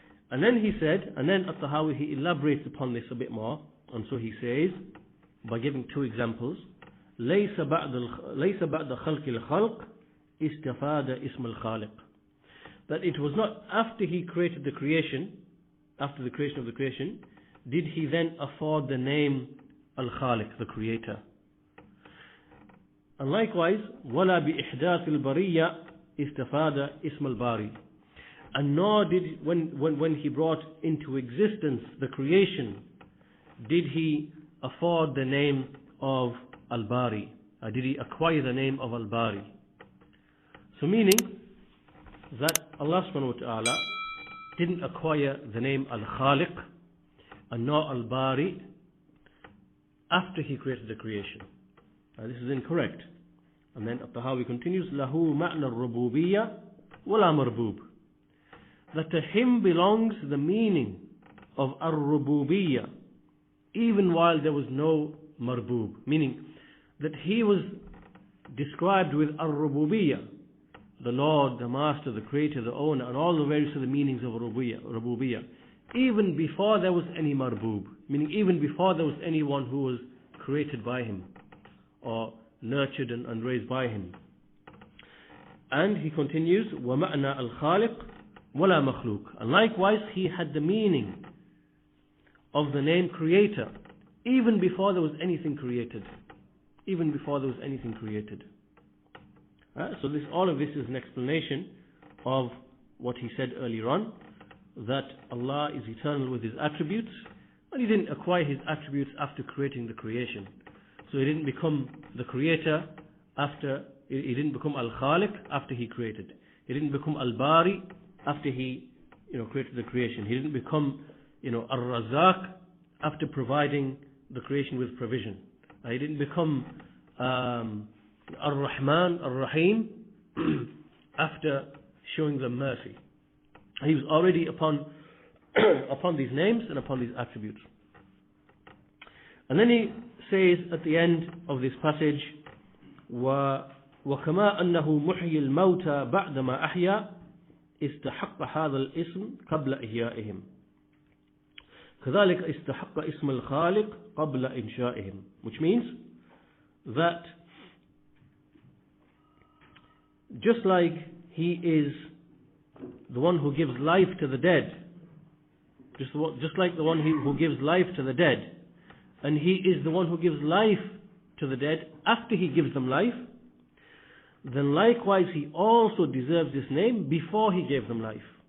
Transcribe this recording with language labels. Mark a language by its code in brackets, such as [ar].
[en] And then he said, and then At-Tahaawi, he elaborates upon this a bit more, and so he says, by giving 2 examples, [ar] ليس بعد خلق الخلق استفاد اسم الخالق. [en] That it was not after He created the creation, after the creation of the creation, did He then afford the name Al-Khaliq, the Creator. And likewise, [ar] ولا بإحداث البرية استفاد اسم الباري. [en] And nor did, when He brought into existence the creation, did He afford the name of Al-Bari, or did He acquire the name of Al-Bari. So meaning that Allah subhanahu wa ta'ala didn't acquire the name Al-Khaliq and nor Al-Bari after he created the creation. This is incorrect. And then At-Tahaawi continues, [ar] له معنى الربوبية ولا مربوب. [en] That to him belongs the meaning of ar-rububiyyah, even while there was no marboob. Meaning that he was described with ar-rububiyyah, the Lord, the Master, the Creator, the Owner, and all the various other meanings of rububiyyah, even before there was any marboob. Meaning even before there was anyone who was created by him, or nurtured and raised by him. And he continues, [ar] وَمَعْنَى الْخَالِقِ وَلَا مَخْلُوقِ. [en] And likewise, he had the meaning of the name Creator, even before there was anything created. Even before there was anything created. So all of this is an explanation of what he said earlier on, that Allah is eternal with His attributes, and He didn't acquire His attributes after creating the creation. So He didn't become the Creator after, He didn't become Al-Khaliq after He created. He didn't become Al-Bari after He created the creation. He didn't become Ar-Razaq after providing the creation with provision. He didn't become Ar-Rahman, Ar-Rahim after showing them mercy. He was already upon these names and upon these attributes. And then he says at the end of this passage, [ar] وَكَمَا أَنَّهُ مُحْيِي الْمَوْتَى بَعْدَمَا أَحْيَا استحق هذا الاسم قبل إحيائهم كذلك استحق اسم الخالق قبل إنشائهم. [en] Which means that just like He is the one who gives life to the dead, just like the one who gives life to the dead, and He is the one who gives life to the dead after He gives them life, then likewise He also deserves this name before He gave them life.